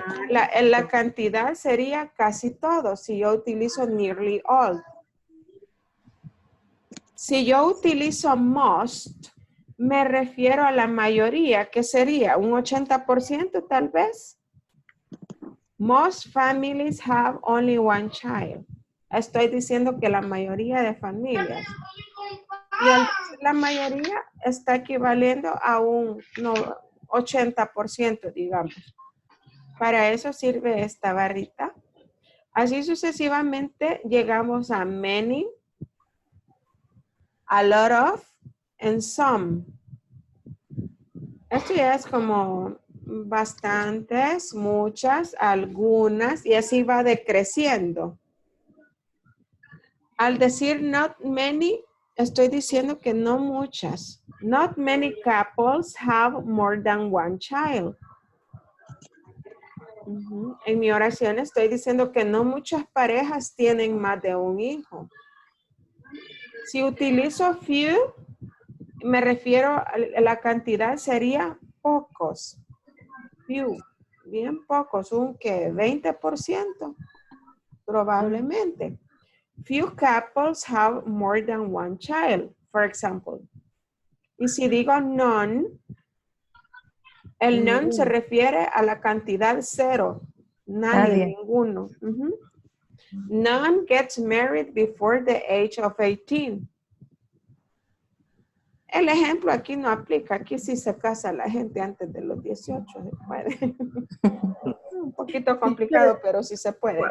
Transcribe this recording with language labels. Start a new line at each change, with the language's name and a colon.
Spanish: La cantidad sería casi todos si yo utilizo nearly all. Si yo utilizo most, me refiero a la mayoría, que sería un 80% tal vez.
English: Most families have only one child.
Spanish: Estoy diciendo que la mayoría de familias. Y al decir la mayoría está equivaliendo a un 80%, digamos. Para eso sirve esta barrita. Así sucesivamente llegamos a many, a lot of, and some. Esto ya es como bastantes, muchas, algunas, y así va decreciendo. Al decir not many, estoy diciendo que no muchas.
English: Not many couples have more than one child.
Spanish: En mi oración estoy diciendo que no muchas parejas tienen más de un hijo. Si utilizo few, me refiero a la cantidad sería pocos. Few, bien pocos, un que 20%, probablemente.
English: Few couples have more than one child, for example.
Spanish: Y si digo none, el none se refiere a la cantidad cero. Nadie, ninguno.
English: None gets married before the age of 18.
Spanish: El ejemplo aquí no aplica. Aquí sí se casa la gente antes de los 18. Se puede. Un poquito complicado, pero sí se puede.